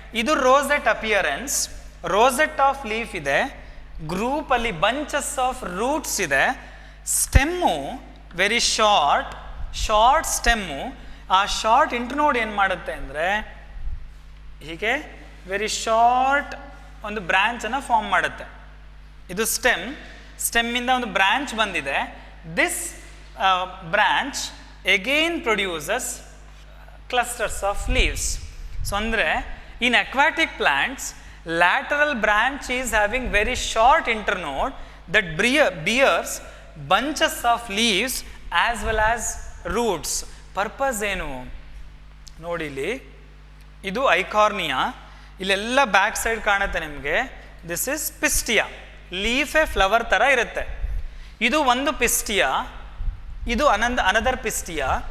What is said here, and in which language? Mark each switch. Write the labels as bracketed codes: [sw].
[kn] ಇದು ರೋಸೆಟ್ appearance. ರೋಸೆಟ್ of leaf ಇದೆ, ಗ್ರೂಪಲ್ಲಿ [en] bunches of roots [kn] ಇದೆ. [en] Stem very short stem. [kn] ಆ ಶಾರ್ಟ್ ಇಂಟರ್ನೋಡ್ ಏನು ಮಾಡುತ್ತೆ ಅಂದರೆ ಹೀಗೆ ವೆರಿ ಶಾರ್ಟ್ ಒಂದು ಬ್ರ್ಯಾಂಚನ್ನು ಫಾರ್ಮ್ ಮಾಡುತ್ತೆ. ಇದು ಸ್ಟೆಮ್ಮಿಂದ ಒಂದು ಬ್ರ್ಯಾಂಚ್ ಬಂದಿದೆ. [en] This branch again produces clusters of leaves. So andre in aquatic plants lateral branch is having very short internode that bears bunches of leaves as well as roots. [kn] Purpose ಏನು ನೋಡಿ, ಇಲ್ಲಿ ಇದು Eichhornia, ಇಲ್ಲೆಲ್ಲ back side ಕಾಣುತ್ತೆ ನಿಮಗೆ. [en] this is pistia, [kn] ಲೀಫೇ flower ಥರ ಇರುತ್ತೆ. ಇದು ಒಂದು ಪಿಸ್ಟಿಯಾ, ಇದು ಅನದರ್ ಪಿಸ್ಟಿಯಾ.